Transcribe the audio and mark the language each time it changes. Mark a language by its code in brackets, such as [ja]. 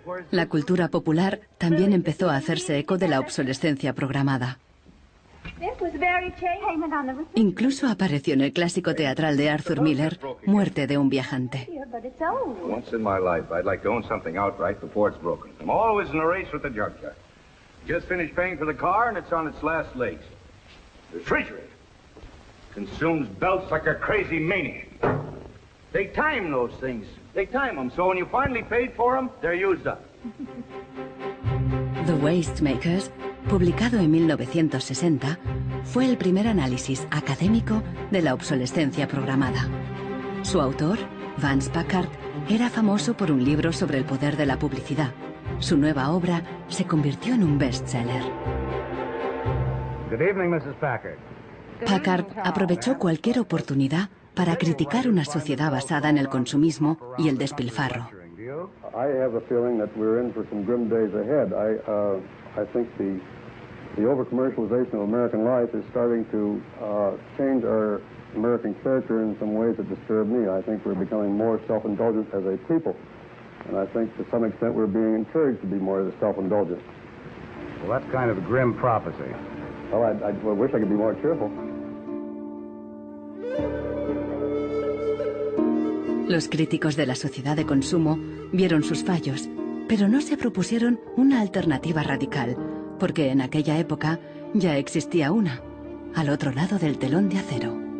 [es] La cultura popular también empezó a hacerse eco de la obsolescencia programada. Incluso apareció en el clásico teatral de Arthur Miller, Muerte de un viajante. [en] Once in my life, I'd like to own something outright before it's broken. I'm always in a race with the junkyard. Just finished paying for the car and it's on its last legs. The refrigerator consumes belts like a crazy maniac. They time those things. They time them, so when you finally paid for them, they're used up. The Waste Makers, [es] publicado en 1960, fue el primer análisis académico de la obsolescencia programada. Su autor, Vance Packard, era famoso por un libro sobre el poder de la publicidad. Su nueva obra se convirtió en un bestseller. [en] Good evening, Mrs. Packard. [es] Packard aprovechó cualquier oportunidad para criticar una sociedad basada en el consumismo y el despilfarro. [en] I have a feeling that we're in for some grim days ahead. I think the over-commercialization of American life is starting to change our American character in some ways that disturb me. I think we're becoming more self-indulgent as a people. And I think to some extent we're being encouraged to be more self-indulgent. Well, that's kind of a grim prophecy. Well, I wish I could be more cheerful. [es] Los críticos de la sociedad de consumo vieron sus fallos, pero no se propusieron una alternativa radical, porque en aquella época ya existía una, al otro lado del telón de acero.